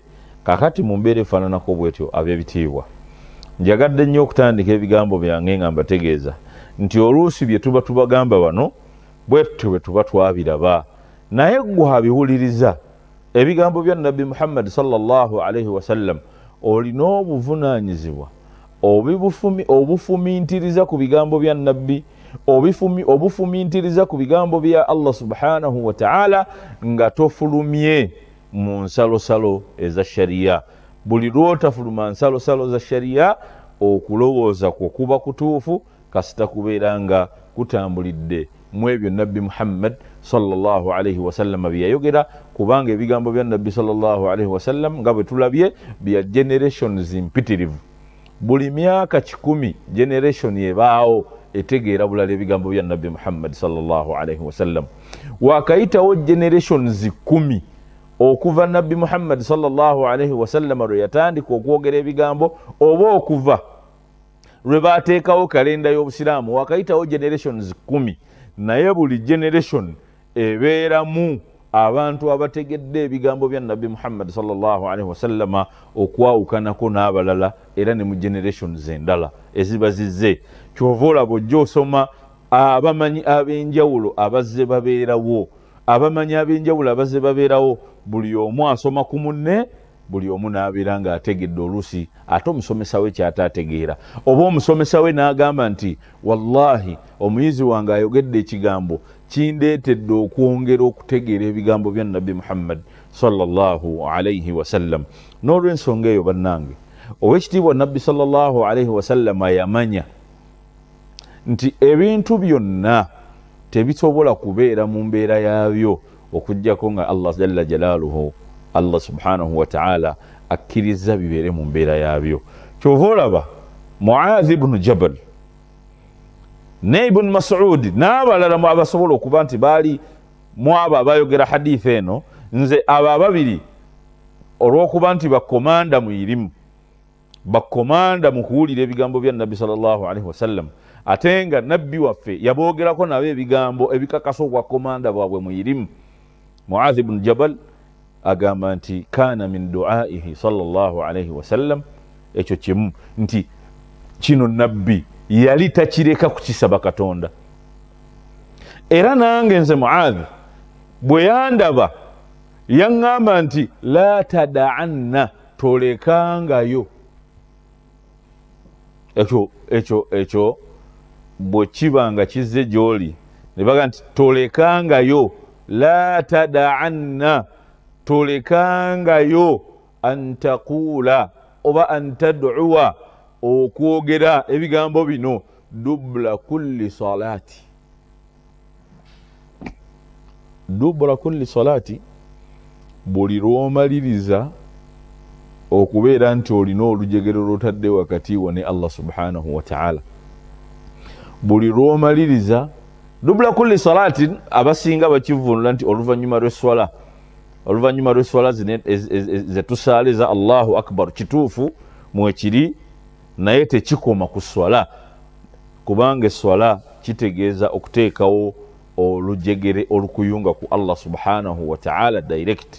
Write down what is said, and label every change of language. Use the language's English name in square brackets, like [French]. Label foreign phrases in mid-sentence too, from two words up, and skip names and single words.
[Ganda] Kakati mu mbeera efaananako bwetyo ab'ebitiibwa, njagadde nnyo okutandika ebigambo byange nga mbategeeza nti oluusi bye tuba tubagamba bano bwetyo bwe tuba twabiraba, naye ggwe abiwuliriza ebigambo bya nabbi Muhammad [Arabic] صلى الله عليه وسلم [Ganda] olina obuvunaanyizibwa obufumiintiriza ku bigambo bya nabbi, obufumiintiriza ku bigambo bya Allah [Arabic] سبحانه وتعالى [Ganda] nga tofulumye mu nsalosalo eza shariya. Buli lwotafuluma nsalosalo za shariya okulowooza kwo kuba kutuufu kasita kubeera nga kutambulidde mu ebyo nabbi Muhammad [Arabic] صلى الله عليه وسلم [Ganda] bye yayogera, kubanga ebigambo bya nabbi [Arabic] صلى الله عليه وسلم [Ganda] nga bwe tulabye bya generations mpitirivu. Buli myaka 10 generation ebaawo etegeera bulala ebigambo bya nabbi Muhammad [Arabic] صلى الله عليه وسلم. [Ganda] Wakayitawo generations 10 okuva nabbi Muhammad [Arabic] صلى الله عليه وسلم [Ganda] lwe yatandika okwogera ebigambo, oba okuva lwe baateekawo kalenda y'obusiraamu, wakayitawo generations 10, naye buli generation ebeeramu abantu abategedde ebigambo bya nabbi Muhammad [Arabic] صلى الله عليه وسلم [Ganda] okwawukanako n'abalala era ne mu generations endala eziba zizze. Kyova olaba ojja osoma abamanyi ab'enjawulo abazze babeerawo, abamanyi ab'enjawulo abazze babeerawo, buli omu asoma ku munne, buli omu n'abeera ng'ategedde oluusi ate omusomesa we ky'ataategeera, oba omusomesa we n'agamba nti wallahi omuyizi wange ayogedde ekigambo kindeetedde okwongera okutegeera ebigambo bya nabbi Muhammad [Arabic] صلى الله عليه وسلم. [Ganda] N'olw'ensonga eyo bannange, ow'ekitiibwa nabbi [Arabic] صلى الله عليه وسلم [Ganda] yamanya nti ebintu byonna tebisobola kubeera mu mbeera yaabyo okujjako nga Allah [Arabic] جل جلاله, [Ganda] Allah [Arabic] سبحانه وتعالى [Ganda] akkiriza bibeere mu mbeera yaabyo. Kyova olaba Mu'adh ibn Jabal ne Ibn Mas'ud n'abalala mu abasobola okuba nti baali mu abo abayogera hadithi eno, nze abo ababiri olw'okuba nti bakomanda mu irimu, bakomanda mu kuwulira ebigambo bya nabbi [Arabic] صلى الله عليه وسلم, [Ganda] ate nga nabbi waffe yaboogerako nabo ebigambo ebikakasa obwa komanda bwabwe mu irimu. [Arabic] Mu'adh ibn Jabal [Ganda] agamba nti [Arabic] كان من دعائه صلى الله عليه وسلم, [Ganda] ekyo kimu nti kino nabbi yali takireka kukisaba Katonda. Era nange nze Mu'adh bwe yandaba yaŋŋamba nti [Arabic] لا تدعن, [Ganda] tolekangayo. Ekyo bwe kiba nga kizze gy'oli ne baga nti tolekangayo, [Arabic] لا تدعن, [Ganda] tolekangayo [Arabic] أن تقول [Ganda] oba [Arabic] أن تدعو, [Ganda] okwogera ebigambo bino [Arabic] دبر كل صلاة, دبر كل صلاة, [Ganda] buli lw'omaliriza okubeera nti olina olujegero lw'otadde wakati wo ne Allah [Arabic] سبحانه وتعالى, [Ganda] buli lw'omaliriza [Arabic] دبر كل صلاة, [Ganda] abasinga bakivunula nti oluvannyuma lw'eswala ze tusaaliza [Arabic] الله أكبر, [Ganda] kituufu mwekiri, naye tekikoma ku swala, kubanga eswala kitegeeza okuteekawo olujegere olukuyunga ku Allah [Arabic] سبحانه وتعالى [Ganda] direct.